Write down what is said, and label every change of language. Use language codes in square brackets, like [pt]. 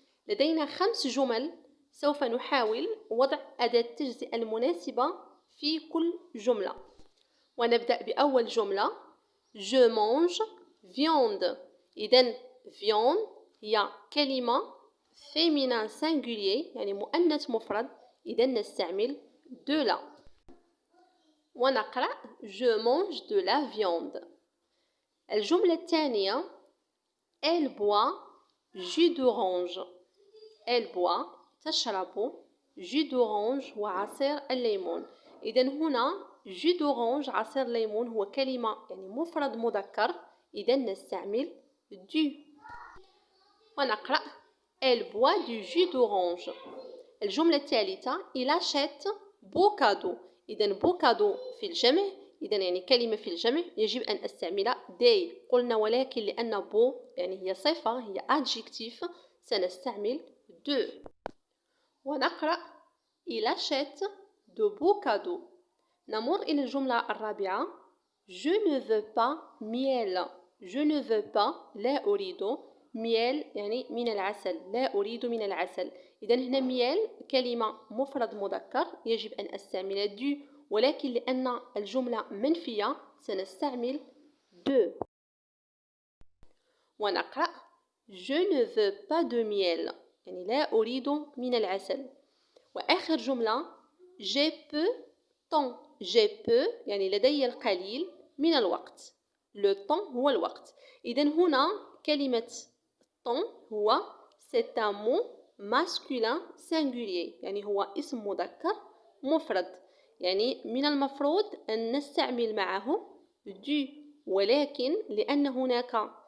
[ar] لدينا 5 جمل سوف نحاول وضع أداة التجزئة المناسبة في كل جملة. ونبدأ بأول جملة [fr] je mange viande. [ar] إذن viande هي كلمة [fr] féminin singulier [ar] يعني مؤنث مفرد، إذن نستعمل de la. ونقرأ [fr] je mange de la viande. [ar] الجملة الثانية [fr] elle boit jus d'orange. elle boit [ar] تشرب [fr] jus d'orange [ar] وعصير الليمون. إذن هنا jus d'orange عصير ليمون هو كلمة يعني مفرد مذكر، إذن نستعمل du. ونقرأ [fr] elle boit du jus d'orange. [ar] الجملة الثالثة [fr] il achète beau cadeau. [ar] إذن beau cadeau في الجمع، إذن يعني كلمة في الجمع يجب أن أستعمل des. قلنا ولكن لأن beau يعني هي صفة هي adjectif سنستعمل de. [fr] ونقرأ il achète de beaux cadeaux. [ar] نمر إلى الجملة الرابعة [fr] je ne veux pas miel. je ne veux pas [ar] لا أريد miel يعني من العسل، لا أريد من العسل. إذن هنا miel كلمة مفرد مذكر يجب أن أستعمل du، ولكن لأن الجملة منفية سنستعمل de. ونقرأ [fr] je ne veux pas de miel [ar] يعني لا أريد من العسل. وآخر جملة [fr] j'ai peu temps. j'ai peu [ar] يعني لدي القليل من الوقت. le temps هو الوقت. إذن هنا كلمة temps هو [fr] c'est un mot masculin singulier [ar] يعني هو اسم مذكر مفرد، يعني من المفروض أن نستعمل معه du، ولكن لأن هناك